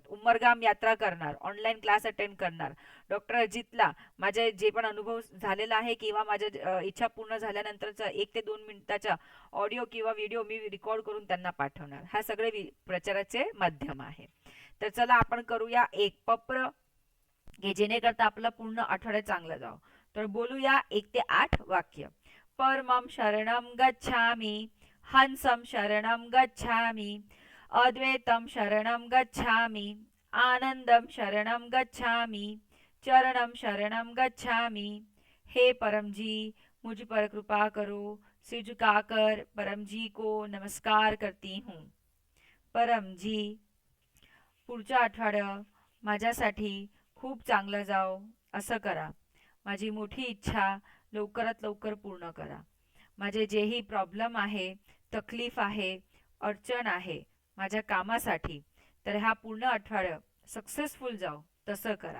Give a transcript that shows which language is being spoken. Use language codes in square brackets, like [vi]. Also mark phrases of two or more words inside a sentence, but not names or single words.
[mr] उमरगाम यात्रा करणार, [en] online class attend [mr] करणार, डॉक्टर अजितला माझे जे पण अनुभव झालेला आहे किंवा माझ्या इच्छा पूर्ण झाल्यानंतरचा 1 ते 2 मिनिटाचा ऑडिओ किंवा व्हिडिओ मी रेकॉर्ड करून त्यांना पाठवणार. हा सगळे प्रचाराचे माध्यम आहे. तर चला आपण करूया एक पप्र, की जेणेकरता आपलं पूर्ण आठवडा चांगलं जावं. तर बोलूया 1 ते 8 वाक्य. [sa] परमं शरणं गच्छामि, हंसं शरणं गच्छामि, अद्वैतं शरणं गच्छामि, आनंदं शरणं गच्छामि, चरणं शरणं गच्छामि. [hi] हे परम जी, मुझ पर कृपा करो, सिर झुकाकर परम जी को नमस्कार करती हूँ. परम जी, [mr] पुढच्या आठवड्यात माझ्यासाठी खूप चांगलं जावो असं करा. माझी मोठी इच्छा लवकरात लवकर पूर्ण करा. माझे जेही प्रॉब्लेम आहे, तकलीफ आहे, अडचण आहे माझ्या कामासाठी, तर हा पूर्ण आठवडा सक्सेसफुल जाओ तसं करा.